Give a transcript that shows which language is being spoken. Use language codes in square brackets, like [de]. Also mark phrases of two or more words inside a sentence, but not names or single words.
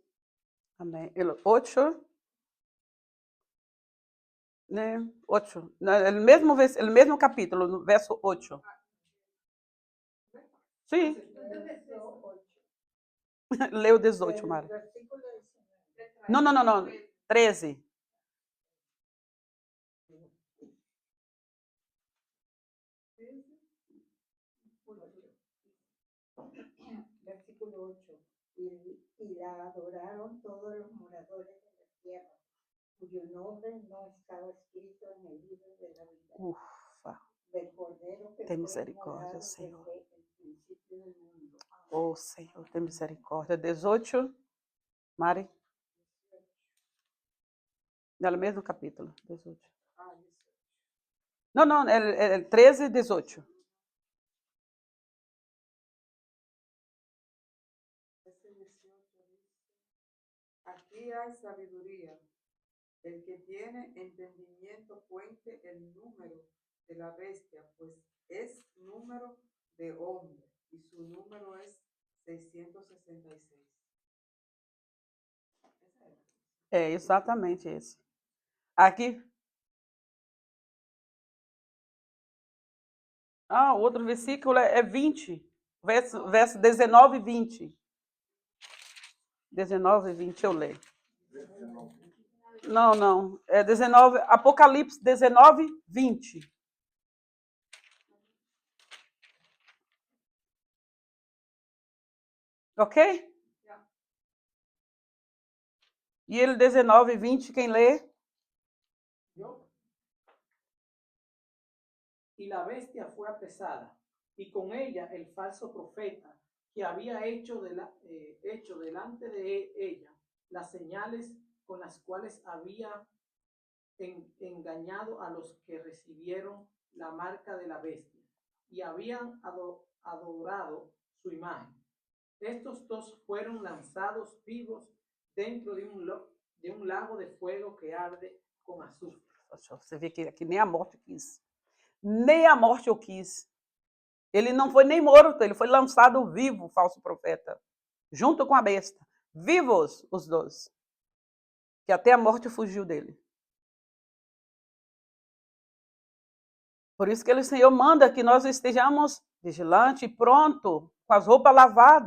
[pt] Amém. 8. Né? 8. El mesmo capítulo, no verso 8. Sim. Leu 18, Mara. Não. 13. Versículo 8. [es] Y la adoraron todos los moradores de la tierra, cuyo nombre no estaba escrito en el libro de la vida. [pt] Ufa. [es] Del Cordero que [pt] Tem [es] fue [pt] misericórdia, [es] inmolado [pt] Senhor. [es] desde el principio del mundo. [pt] Oh, Senhor, tem misericórdia. 18, Mari. No mesmo capítulo, 18. Não, é 13 e 18. [es] Aquí hay sabiduría. El que tiene entendimiento cuente el número de la bestia, pues es número de hombre y su número es 666. [pt] É exatamente esse. Aqui. Outro versículo é 20. Verso 19 e 20. 19 e 20 eu leio. Não. É 19, Apocalipse 19, 20. Ok? E ele 19 e 20, quem lê? [es] Yo. Y la bestia fue apresada, y con ella el falso profeta, que había hecho delante de ella las señales con las cuales había engañado a los que recibieron la marca de la bestia y habían adorado su imagen. Estos dos fueron lanzados vivos dentro de un lago de fuego que arde con azufre. [pt] Você vê que aqui nem a morte quis. Nem a morte o quis. Ele não foi nem morto, ele foi lançado vivo, o falso profeta, junto com a besta. Vivos os dois. Que até a morte fugiu dele. Por isso que o Senhor manda que nós estejamos vigilantes e pronto, com as roupas lavadas.